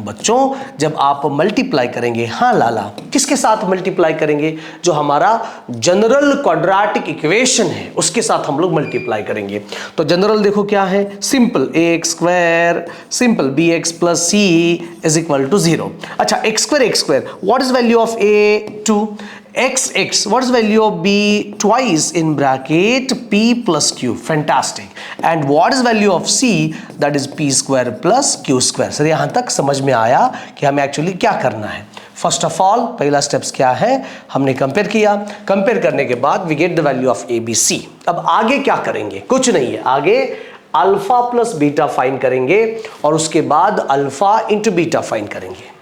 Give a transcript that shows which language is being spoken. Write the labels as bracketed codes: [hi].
[hi] बच्चों जब आप मल्टीप्लाई करेंगे, हाँ लाला, किसके साथ मल्टीप्लाई करेंगे? जो हमारा जनरल क्वाड्रेटिक इक्वेशन है उसके साथ हम लोग मल्टीप्लाई करेंगे। तो जनरल देखो क्या है, [en] Simple ax square simple bx plus c is equal to 0। अच्छा, x square what is value of a? 2. x what is value of b? Twice in bracket p plus q. Fantastic. And what is value of c? That is p square plus q square. [hi] Sir यहाँ तक समझ में आया कि हमें actually क्या करना है। [en] first of all [hi] पहला स्टेप्स क्या है, हमने कंपेयर किया, कंपेयर करने के बाद [en] We get the value of a b c. [hi] अब आगे क्या करेंगे? कुछ नहीं है, आगे अल्फा प्लस बीटा फाइंड करेंगे और उसके बाद अल्फा इंटू बीटा फाइंड करेंगे।